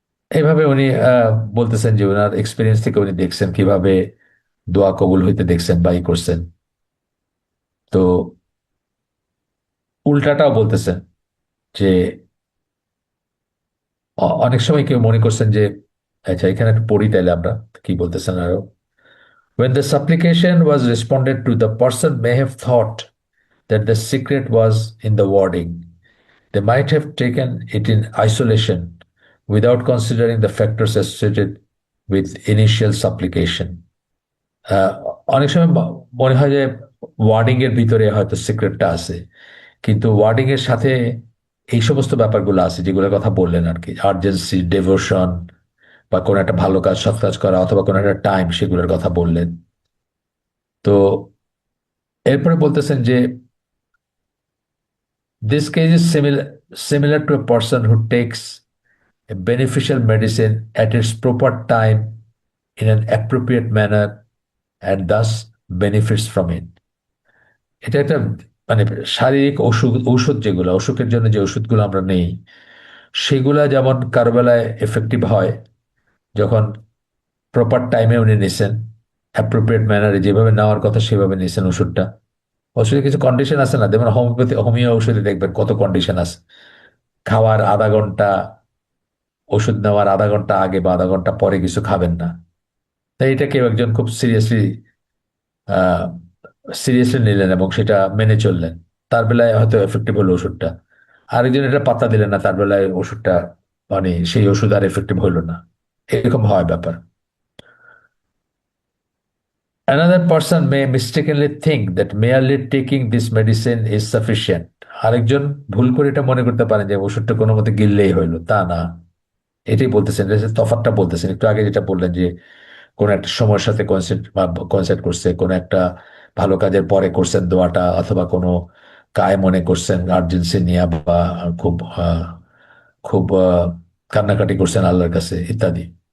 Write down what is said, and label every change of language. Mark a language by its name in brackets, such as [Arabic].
[Bangla] এইভাবে উনি বলতেছেন যে ওনার এক্সপিরিয়েন্স থেকে উনি দেখছেন কিভাবে দোয়া কবুল হইতে দেখছেন বা ই করছেন। তো উল্টাটাও বলতেছেন যে অনেক সময় কেউ মনে করছেন যে, আচ্ছা এখানে একটু পড়ি তাইলে আমরা কি বলতেছেন আরো। [English] When the supplication was responded to, the person may have thought that the secret was in the wording. They might have taken it in isolation without considering the factors associated with initial supplication. [Bangla] আহ, অনেক সময় মনে হয় যে wording এর ভিতরে হয়তো সিক্রেটটা আছে, কিন্তু ওয়ার্ডিং এর সাথে এই সমস্ত ব্যাপারগুলো আছে যেগুলোর কথা বললেন আর কি, আর্জেন্সি, ডেভোশন, বা কোনো একটা ভালো কাজ, সৎ কাজ করা, অথবা কোনো একটা টাইম, সেগুলোর কথা বললেন। তো এরপরে বলতেছেন যে [English] this case is similar to a person who takes a beneficial medicine at its proper time in an appropriate manner and thus benefits from it. [Bangla] এটা একটা মানে শারীরিক ঔষধ যেগুলো অসুখের জন্য, যে ওষুধগুলো আমরা নেই, সেগুলা যেমন কারো বেলায় এফেক্টিভ হয় যখন প্রপার টাইমে উনি নিছেন, অ্যাপ্রোপ্রিয়েট ম্যানারে যেভাবে নেওয়ার কথা সেভাবে নিছেন ওষুধটা। ওষুধে কিছু কন্ডিশন আছে না, যেমন হোমিও ওষুধে দেখবেন কত কন্ডিশন আছে। খাওয়ার আধা ঘন্টা, ওষুধ নেওয়ার আধা ঘন্টা আগে বা আধা ঘন্টা পরে কিছু খাবেন না। তাই এটা কেউ একজন খুব আহ সিরিয়াসলি নিলেন এবং সেটা মেনে চললেন, তার বেলায় হয়তো এফেক্টিভ হলো ওষুধটা। আরেকজন এটা পাত্তা দিলেন না, তার বেলায় ওষুধটা মানে সেই ওষুধ আর এফেক্টিভ হইলো না। এরকম হয় ব্যাপার। [English] Another person may mistakenly think that merely taking this medicine is sufficient. [Bangla] আরেকজন ভুল করে এটা মনে করতে পারেন যে ওষুধটা কোনো মতে গিললেই হইলো, তা না। এটাই বলতেছেন, এটা হচ্ছে তফাৎটা বলতেছেন একটু আগে যেটা বললেন যে কোন একটা সময়ের সাথে কনসেন্ট করছে, কোন একটা ভালো কাজের পরে করছেন দোয়াটা, অথবা কোনো কায় মনে করছেন আর্জেন্সি নিয়ে, বা খুব খুব কান্নাকাটি করছেন আল্লাহর কাছে ইত্যাদি।